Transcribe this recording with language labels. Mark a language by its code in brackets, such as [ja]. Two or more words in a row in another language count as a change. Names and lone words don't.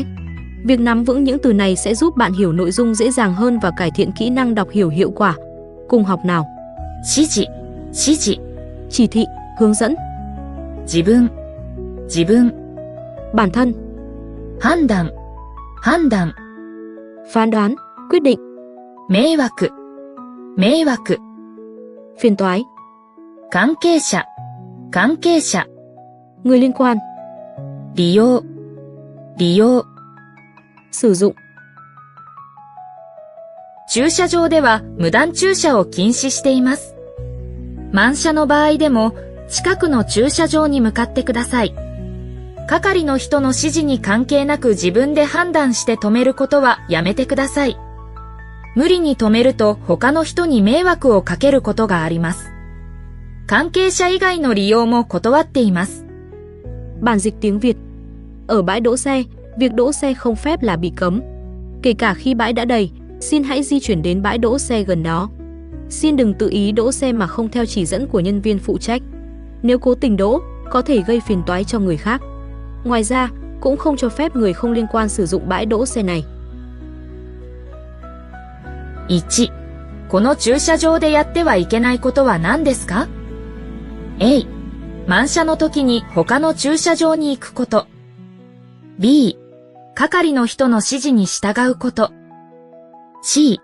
[vi] Việc nắm vững những từ này sẽ giúp bạn hiểu nội dung dễ dàng hơn và cải thiện kỹ năng đọc hiểu hiệu quả. Cùng học nào. [ja] 指示、指示、 [vi] Chỉ thị, hướng dẫn. [ja] 自分、自分、 [vi] Bản thân. [ja] 判断、判断、 [vi] Phán đoán, quyết định. [ja] 迷惑、迷惑、 [vi] Phiền toái. [ja] 関係者、関係者、 [vi] Người liên quan. [ja] 利用、利用、 [vi] Sử dụng. [ja] 駐車場では無断駐車を禁止しています。満車の場合でも近くの駐車場に向かってください。係の人の指示に関係なく自分で判断して止めることはやめてください。無理に止めると他の人に迷惑をかけることがあります。関係者以外の利用も断っています。 [vi] Bản dịch tiếng Việt. Ở bãi đỗ xe, việc đỗ xe không phép là bị cấm. Kể cả khi bãi đã đầy, xin hãy di chuyển đến bãi đỗ xe gần đó. Xin đừng tự ý đỗ xe mà không theo chỉ dẫn của nhân viên phụ trách. Nếu cố tình đỗ, có thể gây phiền toái cho người khác. Ngoài ra, cũng không cho phép người không liên quan sử dụng bãi đỗ xe này. [ja] 1. この駐車場でやってはいけないことは何ですか？ A. 満車の時に他の駐車場に行くこと。B. 係の人の指示に従うこと。C.